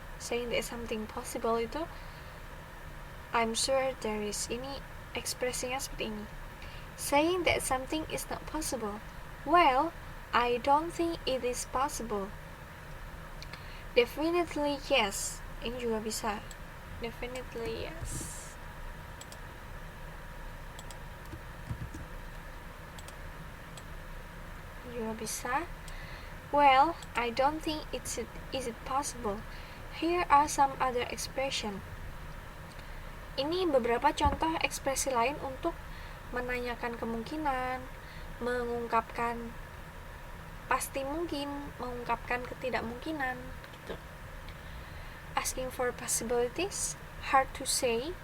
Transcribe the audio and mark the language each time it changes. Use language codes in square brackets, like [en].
[en] Saying that something possible itu I'm sure there is. [id] Ini ekspresinya seperti ini. [en] Saying that something is not possible. Well, I don't think it is possible. Definitely yes. [id] Ini juga bisa. [en] Definitely yes. [id] Juga bisa. [en] Well, I don't think is it possible. Here are some other expression. [id] Ini beberapa contoh ekspresi lain untuk menanyakan kemungkinan, mengungkapkan pasti mungkin, mengungkapkan ketidakmungkinan gitu. [en] Asking for possibilities, hard to say.